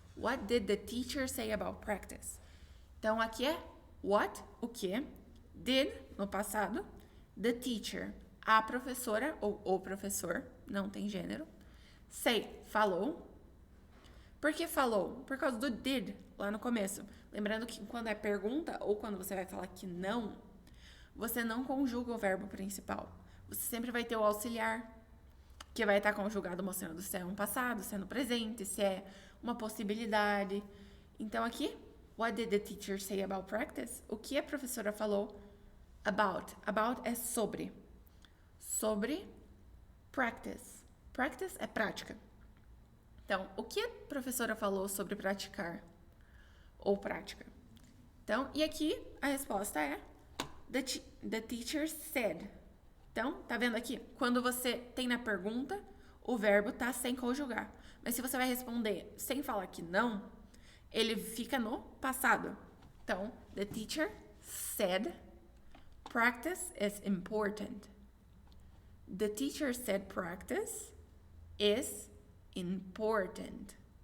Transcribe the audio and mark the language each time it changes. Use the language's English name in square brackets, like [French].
[English] What did the teacher say about practice? [Portuguese] Então, aqui é what, o que, did, no passado, the teacher, a professora ou o professor, não tem gênero, say, falou. Por que falou? Por causa do did, lá no começo. Lembrando que quando é pergunta ou quando você vai falar que não, você não conjuga o verbo principal. Você sempre vai ter o auxiliar, que vai estar conjugado mostrando se é um passado, se é no presente, se é uma possibilidade. Então, aqui, [English] what did the teacher say about practice? [Portuguese] O que a professora falou about? About é sobre. Sobre practice. Practice é prática. Então, o que a professora falou sobre praticar? Ou prática. Então, e aqui a resposta é [English] the teacher said. [Portuguese] Então, tá vendo aqui? Quando você tem na pergunta, o verbo tá sem conjugar. Mas se você vai responder sem falar que não, ele fica no passado. [English] Então, the teacher said practice is important. The teacher said practice is important.